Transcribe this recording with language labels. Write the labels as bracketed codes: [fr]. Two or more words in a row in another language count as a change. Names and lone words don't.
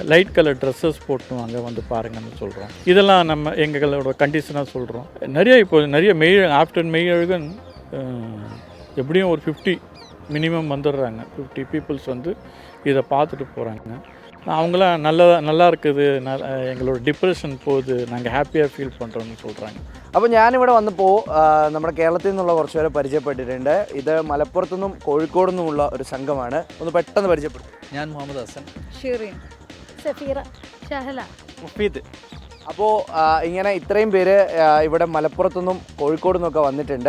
[en] light color dresses [ta] போட்டுவாங்க, வந்து பாருங்கன்னு சொல்கிறோம். இதெல்லாம் நம்ம எங்களோட கண்டிஷனாக சொல்கிறோம். நிறைய ஆஃப்டர் மெய்யழகன் எப்படியும் ஒரு 50 மினிமம் வந்துடுறாங்க. 50 பீப்புள்ஸ் வந்து இதை பார்த்துட்டு போகிறாங்க. அவங்களாம் நல்லா இருக்குது, [ml] എങ്ങളോട് ഡിപ്രഷൻ പോയത്, ഞങ്ങൾ ഹാപ്പിയായി ഫീൽ [ta] பண்ணுறோம்னு சொல்கிறாங்க. [ml] അപ്പോൾ ഞാനിവിടെ വന്നപ്പോൾ നമ്മുടെ കേരളത്തിൽ നിന്നുള്ള കുറച്ച് പേരെ പരിചയപ്പെട്ടിട്ടുണ്ട്. ഇത് മലപ്പുറത്തു നിന്നും കോഴിക്കോട് നിന്നുമുള്ള ഒരു സംഘമാണ്. ഒന്ന് പെട്ടെന്ന് പരിചയപ്പെടും. ഞാൻ മുഹമ്മദ് ഹസൻ. ഷിറിൻ, സഫീറ, ഷഹല, മുഫീദ്. അപ്പോൾ ഇങ്ങനെ ഇത്രയും പേര് ഇവിടെ മലപ്പുറത്തു നിന്നും കോഴിക്കോട് നിന്നൊക്കെ വന്നിട്ടുണ്ട്.